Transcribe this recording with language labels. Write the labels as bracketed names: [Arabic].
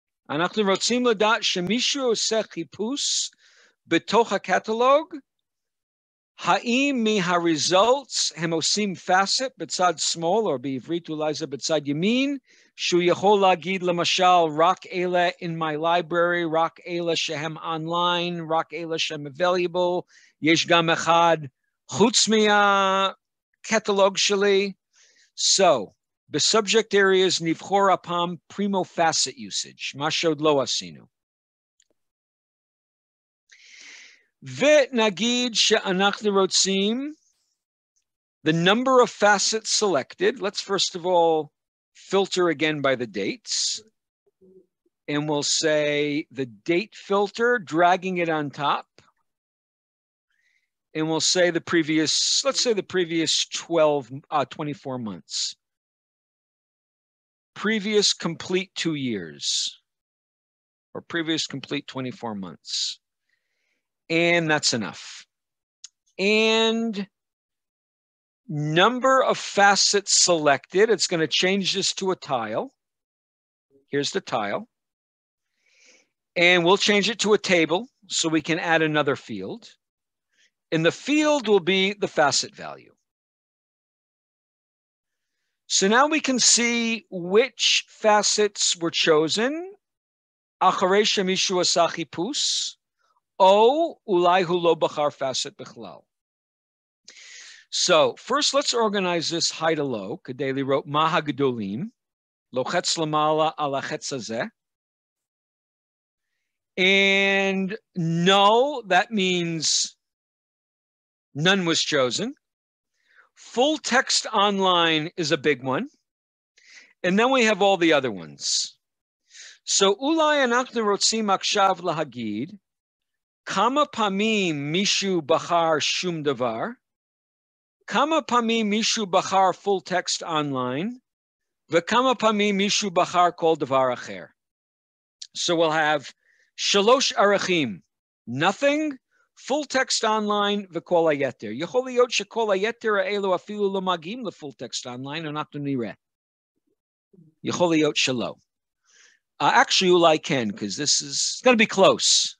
[Hebrew] אנחנו רוצים לדעת שמישהו עושה חיפוש בתוך הקטלוג, האם מה-results הם עושים facet בצד שמאל, או בעברית אולי זה בצד ימין, שהוא יכול להגיד למשל רק אלה [English] in my library, [Hebrew] רק אלה שהם online, רק אלה שהם available, יש גם אחד חוץ מהקטלוג שלי. So, ב-subject areas נבחור הפעם Primo facet usage, מה שעוד לא עשינו. ונגיד שאנחנו רוצים [English] the number of facets selected. Let's first of all filter again by the dates. And we'll say the date filter, dragging it on top. And we'll say the previous, let's say the previous 24 months. Previous complete 2 years. Or previous complete 24 months. And that's enough. And number of facets selected, it's going to change this to a tile. Here's the tile. And we'll change it to a table so we can add another field. And the field will be the facet value. So now we can see which facets were chosen. [Hebrew] אחרי שמישהו עשה חיפוש, או אולי הוא לא בחר facet בכלל. [English] So first let's organize this high to low, [Hebrew] כדי לראות מה הגדולים, לוחץ למעלה על החץ הזה. [English] And no, that means none was chosen. Full text online is a big one. And then we have all the other ones. [Hebrew] So אולי אנחנו רוצים עכשיו להגיד, כמה פעמים מישהו בחר שום דבר, כמה פעמים מישהו בחר full text online, וכמה פעמים מישהו בחר כל דבר אחר. [English] So we'll have [Hebrew] שלוש ערכים, [English] nothing, full text online [Hebrew] וכל היתר. יכול להיות שכל היתר האלו אפילו לא מגיעים ל-full text online, אנחנו נראה. יכול להיות שלא. [English] Actually, [Hebrew] אולי כן, [English] because this is going to be close.